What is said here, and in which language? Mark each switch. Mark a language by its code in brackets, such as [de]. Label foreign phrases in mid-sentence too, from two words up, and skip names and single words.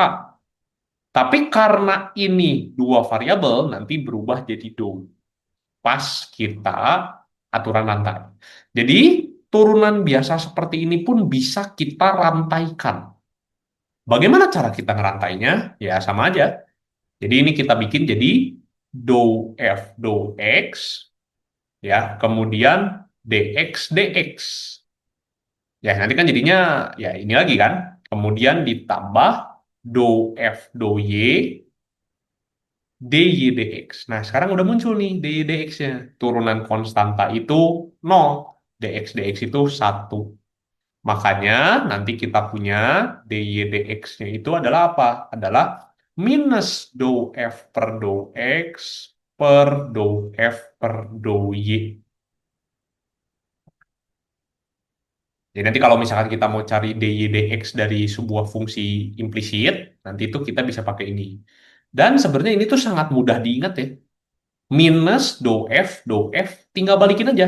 [id] Tapi karena ini dua variabel, nanti berubah jadi do. Pas kita aturan rantai. Jadi turunan biasa seperti ini pun bisa kita rantaikan. Bagaimana cara kita ngerantainya? Ya sama aja. Jadi ini kita bikin jadi do f do x ya, kemudian dx dx. Ya nanti kan jadinya ya ini lagi kan. Kemudian ditambah do f do y dy dx. Nah, sekarang udah muncul nih dy dx-nya. Turunan konstanta itu 0, dx dx itu 1. Makanya nanti kita punya dy dx-nya itu adalah apa? Adalah minus do f per do x per do f per do y. Jadi nanti kalau misalkan kita mau cari dy dx dari sebuah fungsi implisit, nanti itu kita bisa pakai ini. Dan sebenarnya ini tuh sangat mudah diingat ya. Minus do f, tinggal balikin aja.